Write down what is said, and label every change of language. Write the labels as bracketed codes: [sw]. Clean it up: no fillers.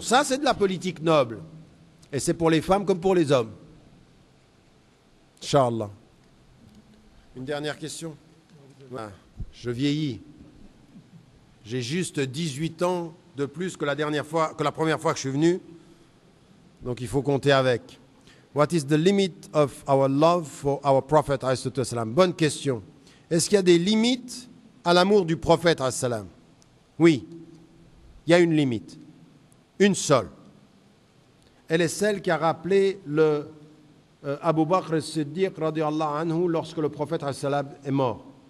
[fr] Ça, c'est de la politique noble. Et c'est pour les femmes comme pour les hommes. Inch'Allah. Une dernière question. Je vieillis. J'ai juste 18 ans de plus que la première fois que je suis venu. Donc il faut compter avec. [en] What is the limit of our love for our Prophet alayhi salam? [fr] Bonne question. Est-ce qu'il y a des limites à l'amour du prophète alayhi salam? Oui, il y a une limite. Une seule. Elle est celle qu'a rappelé le Abu Bakr as-Siddiq radiyallahu anhu lorsque le prophète alayhi salam est mort.